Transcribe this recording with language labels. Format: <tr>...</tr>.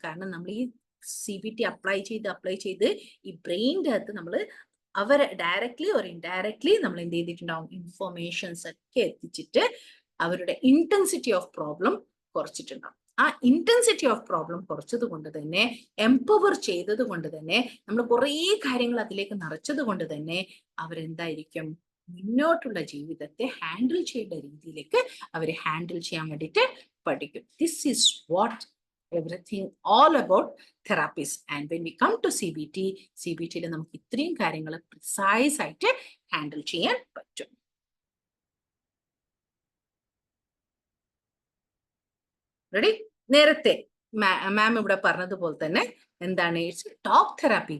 <ml>കാരണം നമ്മൾ ഈ CBT അപ്ലൈ ചെയ്ത് ഈ ബ്രെയിൻ്റെ അകത്ത് നമ്മൾ അവരെ ഡയറക്ട്ലി ഓർ ഇൻഡയറക്ട്ലി നമ്മൾ എന്ത് ചെയ്തിട്ടുണ്ടാവും, ഇൻഫോർമേഷൻസ് ഒക്കെ എത്തിച്ചിട്ട് അവരുടെ ഇന്റൻസിറ്റി ഓഫ് പ്രോബ്ലം കുറച്ചിട്ടുണ്ടാവും. ആ ഇന്റൻസിറ്റി ഓഫ് പ്രോബ്ലം കുറച്ചത് കൊണ്ട് തന്നെ, എംപവർ ചെയ്തത് കൊണ്ട് തന്നെ, നമ്മൾ കുറേ കാര്യങ്ങൾ അതിലേക്ക് നിറച്ചത് കൊണ്ട് തന്നെ അവരെന്തായിരിക്കും, മുന്നോട്ടുള്ള ജീവിതത്തെ ഹാൻഡിൽ ചെയ്യേണ്ട രീതിയിലേക്ക് അവർ ഹാൻഡിൽ ചെയ്യാൻ വേണ്ടിയിട്ട് പഠിക്കും.</ml> <en>This is what everything all about therapies. And when we come to CBT</en> <ml>നമുക്ക് ഇത്രയും കാര്യങ്ങൾ പ്രിസൈസ് ആയിട്ട് ഹാൻഡിൽ ചെയ്യാൻ പറ്റും. റെഡി? നേരത്തെ മാം ഇവിടെ പറഞ്ഞതുപോലെ തന്നെ എന്താണ്,</ml> <en>It's talk therapy.</en>